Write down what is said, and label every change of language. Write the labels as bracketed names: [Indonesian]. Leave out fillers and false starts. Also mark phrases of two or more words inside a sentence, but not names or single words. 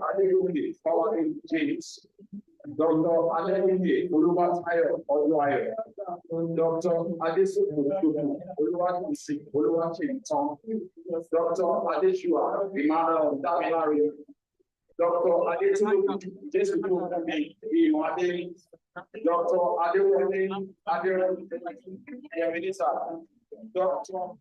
[English] Adebumi Fawadi James, Dr. Adebumi Oluwatayo Oluwayo, Dr. Adesoku Oluwatisi Oluwachiton, Dr. Adeshua Emmanuel Damilari, Dr. Adetulu, just to be one. Dr. Adewale, Minister, Dr.